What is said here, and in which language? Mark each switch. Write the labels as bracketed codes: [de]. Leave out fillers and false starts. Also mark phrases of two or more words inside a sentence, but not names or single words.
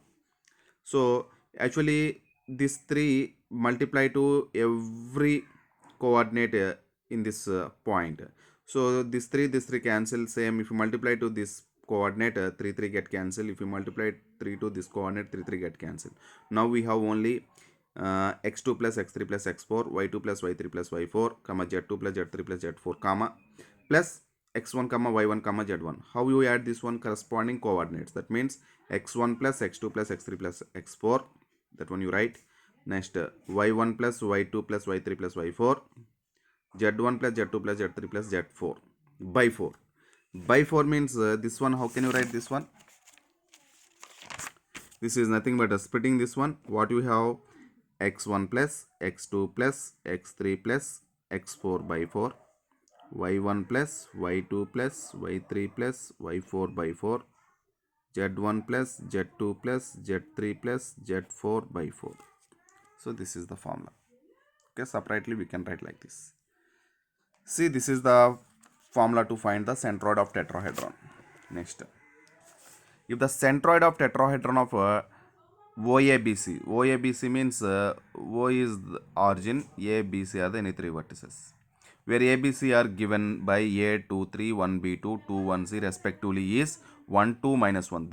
[en] So actually this 3 multiply to every coordinate in this point. So this 3 cancel. Same if you multiply to this coordinate, 3 get cancel. If you multiply 3 to this coordinate, 3 get cancel. Now we have only x2 plus x3 plus x4, y2 plus y3 plus y4, comma z2 plus z3 plus z4, comma plus x1 comma y1 comma z1. How you add this one? Corresponding coordinates. That means x1 plus x2 plus x3 plus x4, that one you write. Next y1 plus y2 plus y3 plus y4, z1 plus z2 plus z3 plus z4 by 4. By 4 means this one, how can you write this one? This is nothing but splitting this one. What you have? x1 plus x2 plus x3 plus x4 by 4, y1 plus y2 plus y3 plus y4 by 4, z1 plus z2 plus z3 plus z4 by 4. So this is the formula. Okay, separately we can write like this. See, this is the formula to find the centroid of tetrahedron. Next, if the centroid of tetrahedron of OABC means O is the origin, A, B, C are the any 3 vertices, where A, B, C are given by A, 2, 3, 1, B2, 2, 1, C respectively is 1, 2, minus 1.